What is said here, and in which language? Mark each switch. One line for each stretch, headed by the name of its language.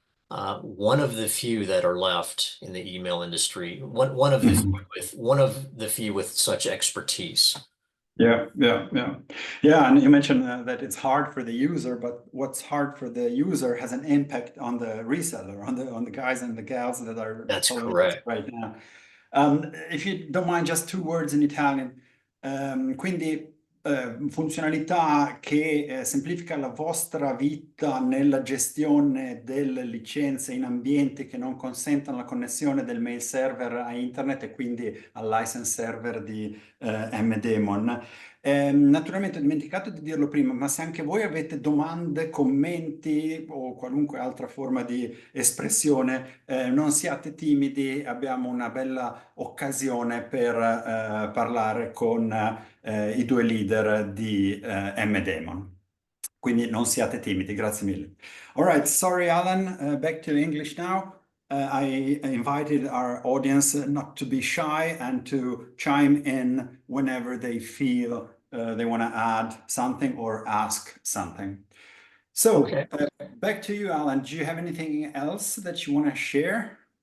English: One of the few that are left in the email industry, one of the few with such expertise. Yeah. And you mentioned that it's hard for the user, but what's hard for the user has an impact on the reseller, on the guys and the gals that are following correct right now. If you don't mind, just 2 words in Italian.
Italian: Quindi funzionalità che semplifica la vostra vita nella gestione delle licenze in ambienti che non consentono la connessione del mail server a internet e quindi al license server di MDaemon. Naturalmente ho dimenticato di dirlo prima, ma se anche voi avete domande, commenti o qualunque altra forma di espressione, non siate timidi, abbiamo una bella occasione per parlare con i 2 leader di MDaemon. Quindi non siate timidi, grazie mille.
English: All right, sorry Alan, back to English now. I invited our audience not to be shy and to chime in whenever they feel they want to add something or ask something. So back to you, Alan. Do you have anything else that you want to share?